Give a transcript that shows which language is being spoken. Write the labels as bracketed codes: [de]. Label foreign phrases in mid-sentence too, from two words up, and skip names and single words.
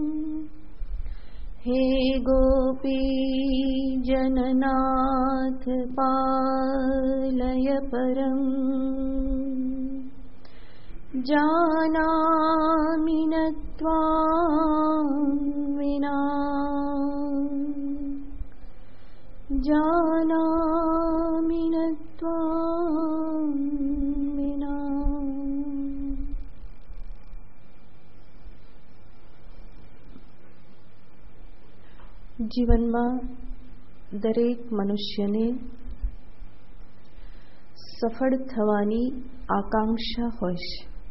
[sa] हे गोपीजननाथ पालय परम् जानामि न त्वां विना जानामि न त्वां विना। [gu] જીવનમાં દરેક મનુષ્યને સફળ થવાની આકાંક્ષા હોય છે.